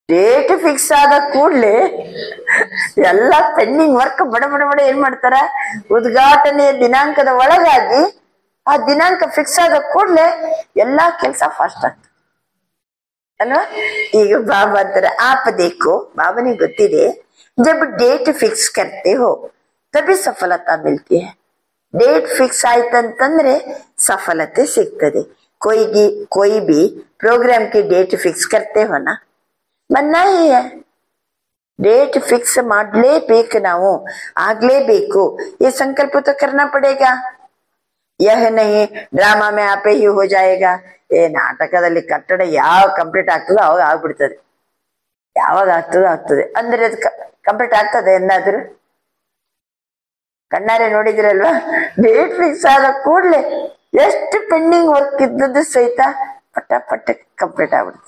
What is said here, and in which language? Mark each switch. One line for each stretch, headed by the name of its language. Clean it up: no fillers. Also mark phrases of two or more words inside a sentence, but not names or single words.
English: date fix
Kannada: ಆದ ಕೂಡ್ಲೆ ಎಲ್ಲ
English: pending work
Kannada: ಬಡ ಬಡ ಬಡ ಏನ್ ಮಾಡ್ತಾರ, ಉದ್ಘಾಟನೆಯ ದಿನಾಂಕದ ಒಳಗಾಗಿ ಆ ದಿನಾಂಕ ಫಿಕ್ಸ್ ಆದ ಕೂಡ್ಲೆ ಎಲ್ಲಾ ಕೆಲಸ ಫಾಸ್ಟ್ ಆಗ್ತದೆ ಅಲ್ವಾ. ಈಗ ಬಾಬಾ ಅಂತಾರೆ
Hindi: आप देखो,
Kannada: ಬಾಬನಿಗೆ ಗೊತ್ತಿದೆ,
Hindi: ಜಬ್
English: date fix
Hindi: करते हो तभी सफलता मिलती है.
English: date fix
Kannada: ಆಯ್ತಂತಂದ್ರೆ ಸಫಲತೆ ಸಿಗ್ತದೆ.
Hindi: कोई भी प्रोग्राम की
English: date fix
Hindi: करते हो ना, बनना ही है.
English: date fix
Kannada: ಮಾಡಲೇಬೇಕು, ನಾವು ಆಗ್ಲೇಬೇಕು.
Hindi: ये संकल्प तो करना पड़ेगा. यह नहीं ड्रामा में आपे ही हो जाएगा.
Kannada: ನಾಟಕದಲ್ಲಿ ಕಟ್ಟಡ ಯಾವ ಕಂಪ್ಲೀಟ್ ಆಗ್ತದೋ ಅವಾಗ ಆಗ್ಬಿಡ್ತದೆ, ಯಾವಾಗ ಆಗ್ತದೋ ಆಗ್ತದೆ ಅಂದ್ರೆ ಅದು ಕಂಪ್ಲೀಟ್ ಆಗ್ತದೆ ಎಂದಾದ್ರು ಕಣ್ಣಾರೆ ನೋಡಿದಿರಲ್ವಾ.
English: date fix
Kannada: ಆದ ಕೂಡ್ಲೆ ಎಷ್ಟು
English: pending work
Kannada: ಇದ್ದದ್ದು ಸಹಿತ ಪಟ್ಟ ಪಟ್ಟ ಕಂಪ್ಲೀಟ್ ಆಗ್ಬಿಡ್ತದೆ.